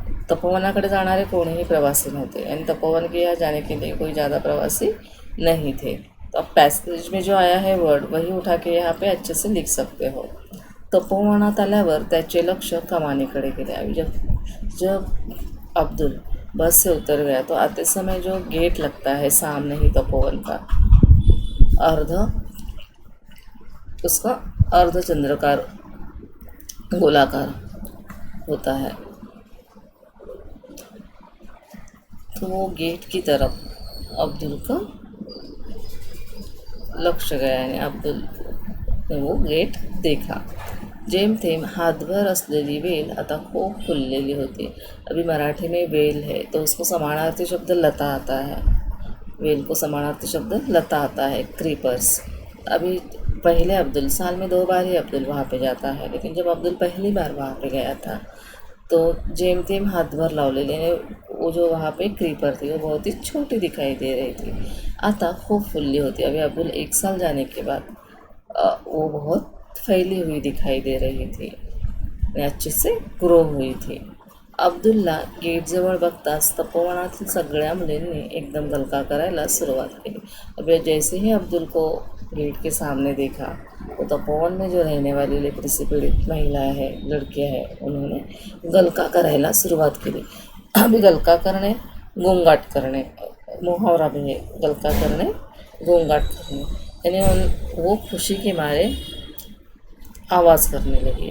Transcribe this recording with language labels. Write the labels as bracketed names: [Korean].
[Marathi] तपोवनाकडे जाणारे कोणी ही प्रवासी नहोते, [Hindi] यानी तपोवन के यहाँ जाने के लिए कोई ज़्यादा प्रवासी नहीं थे. तो अब पैसेज में जो आया है वर्ड वही उठा के यहाँ पे अच्छे से लिख सकते हो. [Marathi] तपोवनात आल्यावर त्याचे लक्ष कमानीकडे गेले. [Hindi] अभी जब अब्दुल बस से उतर गया तो आते समय जो गेट लगता है सामने ही तपोवन का, उसका अर्धचंद्राकार गोलाकार होता है, तो वो गेट की तरफ अब्दुल का लक्ष्य गया, यानी अब्दुल ने वो गेट देखा. [Marathi] जेमतेम हातभर असलेली वेल आता खूप फुललेली होती. [Hindi] अभी मराठी में वेल है तो उसको समानार्थी शब्द लता आता है. वेल को समानार्थी शब्द लता आता है, क्रीपर्स. अभी पहले अब्दुल साल में 2 बार ही अब्दुल वहाँ पे जाता है, लेकिन जब अब्दुल पहली बार वहाँ पे गया था तो [Marathi] जेमतेम हातभर लावलेले [Hindi] वो जो वहाँ पे क्रीपर थी वो बहुत ही छोटी दिखाई दे रही थी, [Marathi] आता खूब फुल्ली होती। [Hindi] अभी अब्दुल 1 साल जाने के बाद वो बहुत फैली हुई दिखाई दे रही थी आणि अच्छे से ग्रो हुई थी। [Marathi] अब्दुलला गेटजवळ बघताच तपोवनातील सगळ्या मुलींनी एकदम गलका करायला सुरुवात केली। [Hindi] अब जैसे ही अब्दुल को गेट के सामने देखा तो तपोवन में जो रहने वाली लेप्रोसी से पीड़ित महिलाएं हैं, लड़कियां हैं, उन्होंने [Marathi] गलका करायला सुरुवात केली। [Hindi] अभी [Marathi] गलका करणे, गोंगाट करणे, [Hindi] मुहावरा भी है, गलका करणे, गोंगाट करणे, यानी वो खुशी के मारे आवाज़ करने लगी।